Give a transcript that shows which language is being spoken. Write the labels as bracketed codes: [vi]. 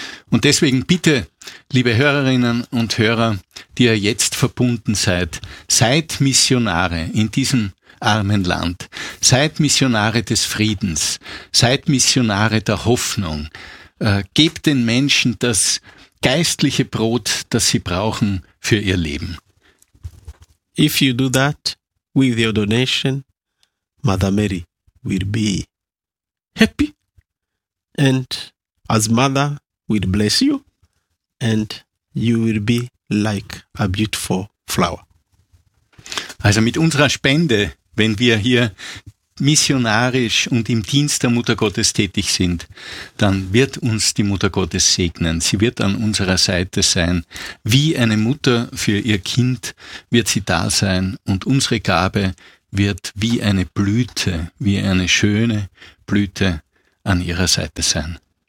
[de] Und deswegen bitte, liebe Hörerinnen und Hörer, die ihr jetzt verbunden seid, seid Missionare in diesem armen Land. Seid Missionare des Friedens. Seid Missionare der Hoffnung. Gebt den Menschen das geistliche Brot, das sie brauchen für ihr Leben. [en] If you do that with your donation, Mother Mary will be happy and as Mother will bless you and you will be like a beautiful flower. [de] Also mit unserer Spende, wenn wir hier missionarisch und im Dienst der Mutter Gottes tätig sind, dann wird uns die Mutter Gottes segnen. Sie wird an unserer Seite sein. Wie eine Mutter für ihr Kind wird sie da sein und unsere Gabe wird wie eine Blüte, wie eine schöne Blüte an ihrer Seite sein.